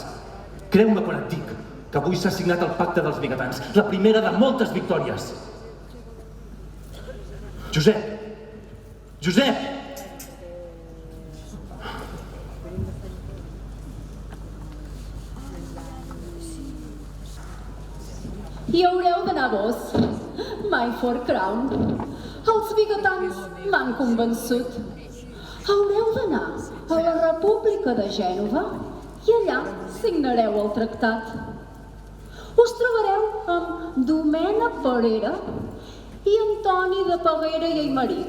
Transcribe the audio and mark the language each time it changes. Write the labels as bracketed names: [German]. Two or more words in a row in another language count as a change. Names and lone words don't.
[Catalan] Creu-me quan et dic que avui s'ha signat el pacte dels vigatans, la primera de moltes victòries. Josep! Hi haureu d'anar vos, my for crown. Els vigatans m'han convençut. Haureu d'anar a la República de Gènova i allà signareu el tractat. Us trobareu amb Domènec Parera i Antoni de Peguera i Aimeric.